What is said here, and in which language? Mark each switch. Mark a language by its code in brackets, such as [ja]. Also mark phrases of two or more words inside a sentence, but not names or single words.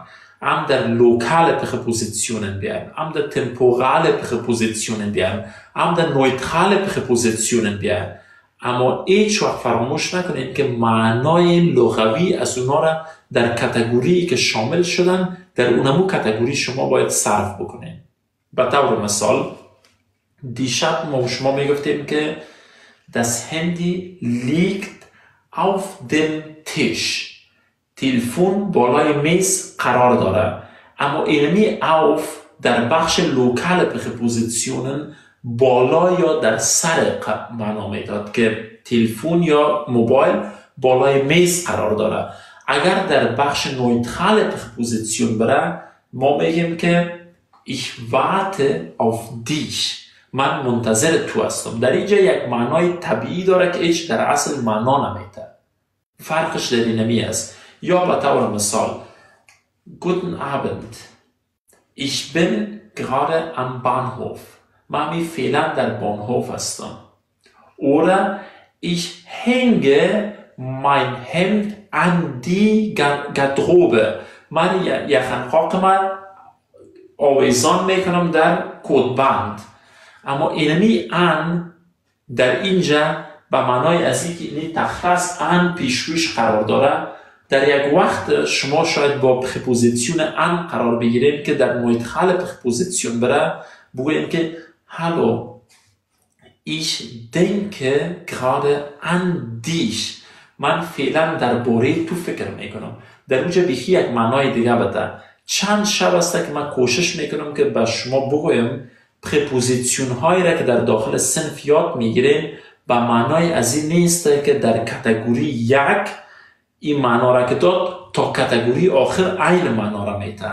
[fa] هم در لوکال پرپوزیسیونن بیایم، هم در تمپورال پرپوزیسیونن بیایم، هم در نویترال پرپوزیسیونن بیایم. اما هیچ وقت فراموش نکنید که معنای لغوی از اونا را در کاتگوری که شامل شدن در اونمو کاتگوری شما باید صرف بکنید. به طور مثال دیشب ما شما میگفتیم که [de] das Handy liegt auf dem Tisch. [fa] تلفن بالای میز قرار داره. اما اینمی auf در بخش لوکال پرپوزیسیونن بالا یا در سر معنا میداد که تلفن یا موبایل بالای میز قرار داره. اگر در بخش نویترال پرپوزیسیون بره ما میگیم که [de] ich warte auf dich. [fa] من منتظر تو هستم. در اینجا یک معنای طبیعی داره که هیچ در اصل معنا نمیده. فرقش در اینمی است. یا به طور مثال [de] Guten Abend. Ich bin gerade am Bahnhof. [fa] من می فعلا در بانهوف هستم. [de] Oder ich hänge mein Hemd an die Garderobe. [fa] من یخنقاق من آویزان میکنم در کودبند. اما اینمی ان در اینجا به معنای از اینکه این تخته است ان پیشروش قرار داره. در یک وقت شما شاید با پرپوزیسیون ان قرار بگیریم که در نویترال پرپوزیسیون بره بگوییم که [de] Hallo, ich denke gerade an dich. [fa] من فعلا درباره تو فکر میکنم. در اونجا بیخی یک معنای دیگه بده. چند شب است که من کوشش میکنم که به شما بگویم پرپوزیسیون هایی را که در داخل صنف یاد میگیریم به معنای از این نیست که در کاتگوری یک این معنا را که داد تا کاتگوری آخر عین معنا را میده.